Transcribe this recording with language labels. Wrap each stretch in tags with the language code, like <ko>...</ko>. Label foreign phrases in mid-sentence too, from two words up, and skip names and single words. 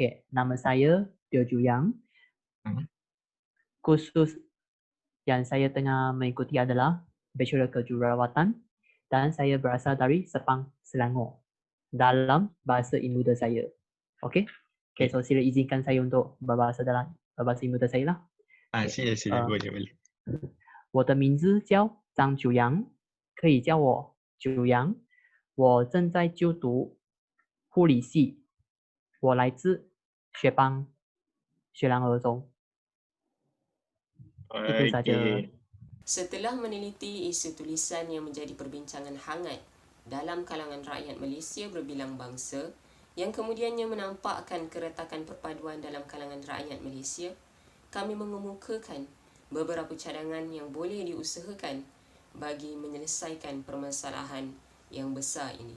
<ms>Okay, nama saya Teo Ju Yang. Kursus yang saya tengah mengikuti adalah Bachelor Kejururawatan dan saya berasal dari Sepang, Selangor dalam bahasa Imuda saya. Okay? Okay, so sila izinkan saya untuk berbahasa dalam bahasa Imuda saya lah. Sila, boleh.</ms> <zh>我的名字叫张九阳，可以叫我九阳。我正在就读护理系，我来自雪邦，雪兰莪州。</zh> <ms>Itu saja. Setelah meneliti isu tulisan yang menjadi perbincangan hangat dalam kalangan rakyat Malaysia berbilang bangsa, yang kemudiannya menampakkan keretakan perpaduan dalam kalangan rakyat Malaysia, kami mengemukakan beberapa cadangan yang boleh diusahakan bagi menyelesaikan permasalahan yang besar ini.</ms>